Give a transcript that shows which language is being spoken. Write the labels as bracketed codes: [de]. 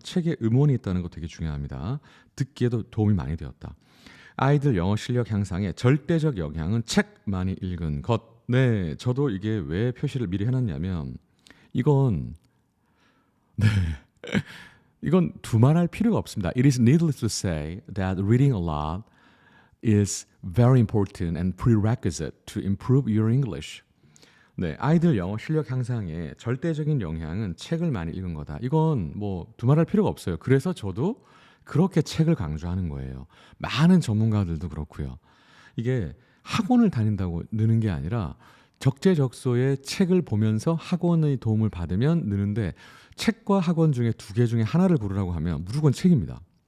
[ko] 책에 음원이 있다는 거 되게 중요합니다. 듣기에도 도움이 많이 되었다. 아이들 영어 실력 향상에 절대적 영향은 책 많이 읽은 것. 네, 저도 이게 왜 표시를 미리 해놨냐면 이건 이건 두말할 필요가 없습니다. [en] It is needless to say that reading a lot is very important and prerequisite to improve your English. [ko] 네, 아이들 영어 실력 향상에 절대적인 영향은 책을 많이 읽은 거다. 이건 뭐 두말할 필요가 없어요. 그래서 저도 그렇게 책을 강조하는 거예요. 많은 전문가들도 그렇고요. 이게 학원을 다닌다고 느는 게 아니라 적재적소에 책을 보면서 학원의 도움을 받으면 느는데 책과 학원 중에 두 개 중에 하나를 고르라고 하면 무조건 책입니다.